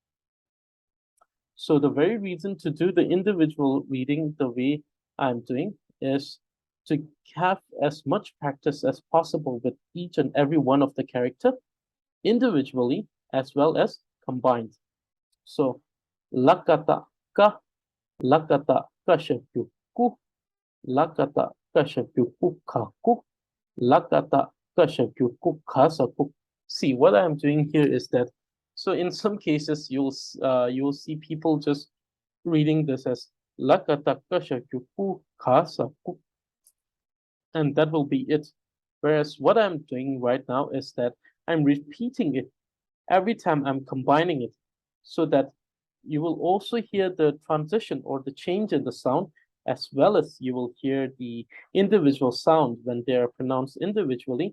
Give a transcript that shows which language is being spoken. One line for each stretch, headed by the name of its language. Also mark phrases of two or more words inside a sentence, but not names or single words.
English: So the very reason to do the individual reading the way I'm doing is to have as much practice as possible with each and every one of the character individually as well as combined. So lakata ka, lakata kashapuku, lakata kashapuku kaku, lakata kashapuku kasaku. See, what I'm doing here is that, so in some cases you'll see people just reading this as lakata kashapuku kasaku, and that will be it. Whereas what I'm doing right now is that I'm repeating it every time I'm combining it, so that you will also hear the transition or the change in the sound, as well as you will hear the individual sound when they are pronounced individually.